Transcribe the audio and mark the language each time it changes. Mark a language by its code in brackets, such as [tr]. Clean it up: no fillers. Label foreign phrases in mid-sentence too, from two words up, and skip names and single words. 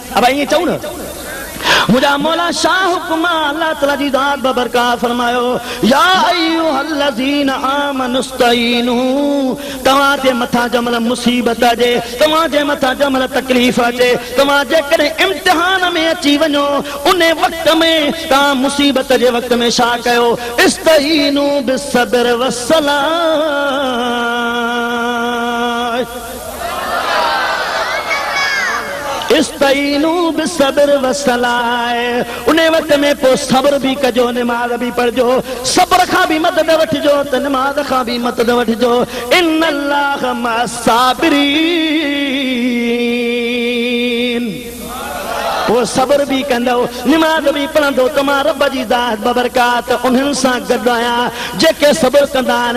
[sd] अब ईअं चऊं न, मुंहिंजा मौला शाह हुकुम अल्लाह ताला जी ज़ात बरकात फरमायो [ar] يا أيها الذين آمنوا استعينوا, [sd] तव्हां जे मथां जमल मुसीबत अचे, तव्हां जे मथां जमल तकलीफ़ अचे, तव्हां जेकॾहिं इम्तिहान में अची वञो, उन वक़्त में तव्हां मुसीबत जे वक़्त में छा कयो? [ar] استعينوا بالصبر والصلاة، استعينوا بالصبر والصلاة. [sd] उन वक़्त में पोइ सब्र बि कजो, निमाज़ बि पढ़जो, सब्र खां बि मदद वठिजो त निमाज़ खां बि मदद वठिजो। [ar] إن الله مع الصابرين, [sd] वो सब्र भी कंदो, निमाज़ भी पढ़ंदो, तमां रब जी ज़ात बरकात उन्हनि सां गॾु आहियां जेके सब्र कंदा आहिनि।